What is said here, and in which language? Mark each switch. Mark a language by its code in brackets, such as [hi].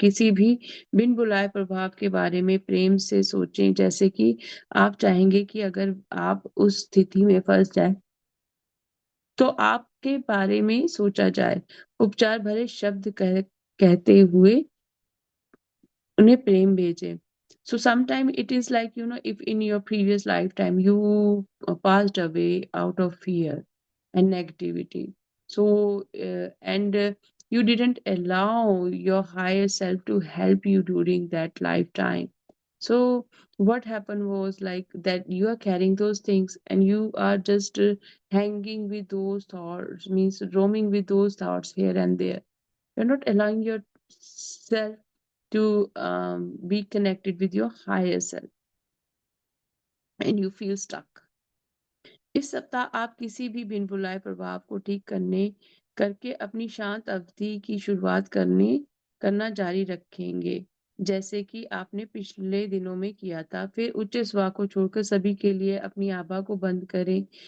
[hi] किसी भी बिन बुलाए प्रभाव के बारे में प्रेम से सोचें, जैसे कि आप चाहेंगे कि अगर आप उस स्थिति में फँस जाएँ, तो आपके बारे में सोचा जाए। उपचार भरे शब्द कहते हुए उन्हें प्रेम भेजें। [en] So sometime it is like, if in your previous lifetime you passed away out of fear and negativity. So, and You didn't allow your higher self to help you during that lifetime. So what happened was like that you are carrying those things and you are just hanging with those thoughts, means roaming with those thoughts here and there. You're not allowing yourself to be connected with your higher self, and you feel stuck. [hi] इस सप्ताह आप किसी भी बिन बुलाए प्रभाव को ठीक करके अपनी शांत अवधि की शुरुआत करना जारी रखेंगे, जैसे कि आपने पिछले दिनों में किया था। फिर उच्च स्वर को छोड़कर सभी के लिए अपनी आभा को बंद करें।